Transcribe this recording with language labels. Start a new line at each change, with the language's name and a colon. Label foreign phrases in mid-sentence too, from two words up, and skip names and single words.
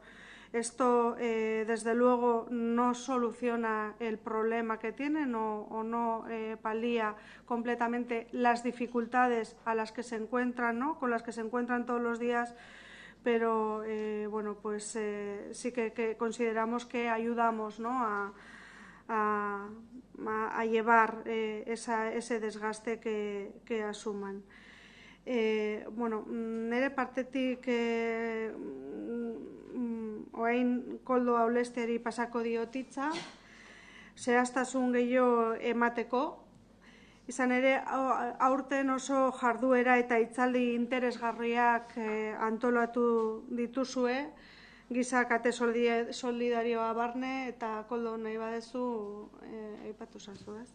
Spanish: Esto, desde luego, no soluciona el problema que tienen o no palía completamente las dificultades a las que se encuentran, ¿no? Con las que se encuentran todos los días, pero bueno, pues sí que consideramos que ayudamos, ¿no?, a llevar ese desgaste que asuman.
Basque: Bueno, nire partetik orain koldo aulesteari pasako diotitza, zehaztasun gehiago emateko. Izan ere, aurten oso jarduera eta hitzaldi interesgarriak antolatu dituzue, giza kate solidarioa barne, eta koldo nahi badezu aipatu zazu, ez?